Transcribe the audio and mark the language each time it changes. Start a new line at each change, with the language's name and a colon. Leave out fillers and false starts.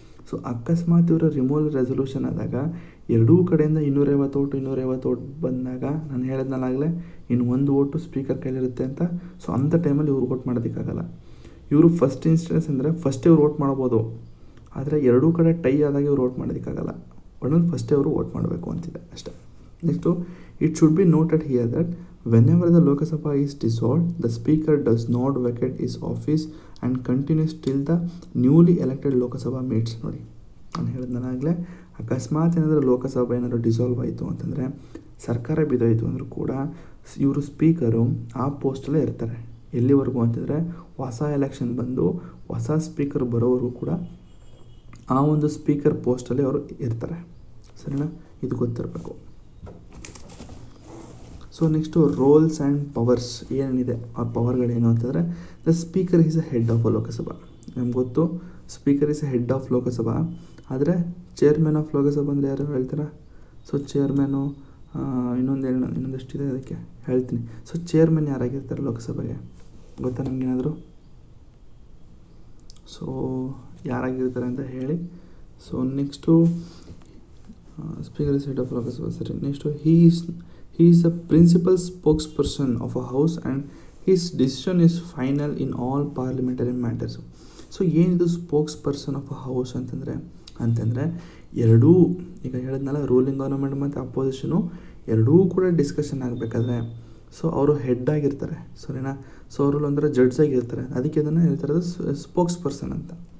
Kannada: So ಅಕಸ್ಮಾತ್ ಇವರ removal resolution ಆದಾಗ ಎರಡೂ ಕಡೆಯಿಂದ 250 ಓಟ್ ಬಂದಾಗ, ನಾನು ಹೇಳಿದ್ನಲ್ಲಾಗಲೇ ಇನ್ನು ಒಂದು ಓಟು ಸ್ಪೀಕರ್ ಕೈಲಿರುತ್ತೆ ಅಂತ. ಸೊ ಅಂಥ ಟೈಮಲ್ಲಿ ಇವ್ರು ವೋಟ್ ಮಾಡೋದಕ್ಕಾಗಲ್ಲ. ಇವರು ಫಸ್ಟ್ ಇನ್ಸ್ಟೆನ್ಸ್ ಅಂದರೆ ಫಸ್ಟೇ ಇವ್ರು ವೋಟ್ ಮಾಡ್ಬೋದು, ಆದರೆ ಎರಡೂ ಕಡೆ ಟೈ ಆದಾಗ ಇವ್ರು ವೋಟ್ ಮಾಡೋದಕ್ಕಾಗಲ್ಲ. ಒಟ್ನಲ್ಲಿ ಫಸ್ಟೇ ಅವರು ವೋಟ್ ಮಾಡಬೇಕು ಅಂತಿದೆ ಅಷ್ಟೇ.
English: Next, it should be noted here that whenever the Lok Sabha is dissolved, the Speaker does not vacate his office and continues till the newly elected Lok Sabha meets.
Kannada: ನೋಡಿ, ನಾನು ಹೇಳಿದ್ನಾಗಲೇ, ಅಕಸ್ಮಾತ್ ಏನಾದರೂ ಲೋಕಸಭೆ ಏನಾದರೂ ಡಿಸಾಲ್ವ್ ಆಯಿತು ಅಂತಂದರೆ, ಸರ್ಕಾರ ಬಿದ್ದೋಯಿತು ಅಂದರೂ ಕೂಡ ಇವರು ಸ್ಪೀಕರು ಆ ಪೋಸ್ಟಲ್ಲೇ ಇರ್ತಾರೆ. ಎಲ್ಲಿವರೆಗೂ ಅಂತಂದರೆ ಹೊಸ ಎಲೆಕ್ಷನ್ ಬಂದು ಹೊಸ ಸ್ಪೀಕರ್ ಬರೋವರೆಗೂ ಕೂಡ ಆ ಒಂದು ಸ್ಪೀಕರ್ ಪೋಸ್ಟಲ್ಲಿ ಅವರು ಇರ್ತಾರೆ. ಸರಿನಾ, ಇದು ಗೊತ್ತಿರಬೇಕು.
English: so next roles and powers
Kannada: ಏನಿದೆ, ಆ ಪವರ್ಗಳೇನು ಅಂತಂದರೆ,
English: The speaker is a head of a Lok Sabha.
Kannada: ನಮ್ಗೆ ಗೊತ್ತು,
English: Speaker is a head of Lok Sabha.
Kannada: ಆದರೆ
English: chairman of Lok Sabha
Kannada: ಅಂದರೆ ಯಾರು ಹೇಳ್ತಾರೆ? ಸೊ ಚೇರ್ಮನು ಇನ್ನೊಂದಷ್ಟಿದೆ, ಅದಕ್ಕೆ ಹೇಳ್ತೀನಿ. ಸೊ ಚೇರ್ಮನ್ ಯಾರಾಗಿರ್ತಾರೆ ಲೋಕಸಭೆಗೆ ಗೊತ್ತಾ ನಮಗೇನಾದರೂ?
English: so
Kannada: ಯಾರಾಗಿರ್ತಾರೆ ಅಂತ ಹೇಳಿ.
English: So next speaker is head of Lok Sabha.
Kannada: ಸರಿ.
English: Next he is the principal spokesperson of a house and his decision is final in all parliamentary matters.
Kannada: So ಏನಿದು
English: spokesperson of a house
Kannada: ಅಂತಂದರೆ ಎರಡೂ, ಈಗ ಹೇಳಿದ್ನಲ್ಲ, ruling government ಮತ್ತು ಅಪೋಸಿಷನು ಎರಡೂ ಕೂಡ discussion ಆಗಬೇಕಾದ್ರೆ ಸೊ ಅವರು ಹೆಡ್ ಆಗಿರ್ತಾರೆ. ಸರಿನಾ. ಸೊ ಅವರು ಅಂದರೆ ಜಡ್ಜ್ ಆಗಿರ್ತಾರೆ. ಅದಕ್ಕೆ ಇದನ್ನು ಹೇಳ್ತಿರೋದು ಸ್ಪೋಕ್ಸ್ ಪರ್ಸನ್ ಅಂತ.